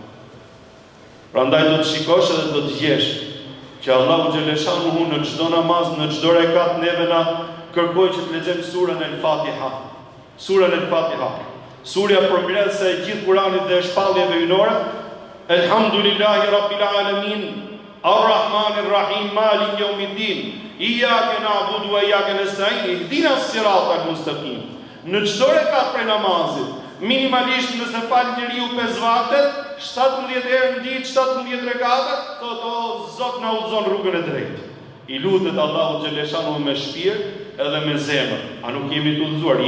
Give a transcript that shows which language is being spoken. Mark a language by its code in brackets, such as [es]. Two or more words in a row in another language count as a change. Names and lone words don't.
[sq] Prandaj do të shikosh edhe do të djesh që [ar] الله جل شأنه [sq] në çdo namaz, në çdo rekat neve na kërkoj që të lexojmë surën El-Fatiha. Surën El-Fatiha. Surja përmbledhse e gjithë Kuranit dhe shpalljeve hyjnore. [ar] الحمد لله رب العالمين الرحمن الرحيم مالك يوم الدين إياك نعبد وإياك نستعين اهدنا الصراط المستقيم. [sq] Në çdo rekat prej namazit, minimalisht nëse fal njeriu 5 vakte, 17 herë në ditë, 17 rekate, thotë o Zot na udhëzon rrugën e drejtë. I lutet [ar] الله جل شأنه [sq] me shpirt edhe me zemër. A nuk jemi të udhëzuar?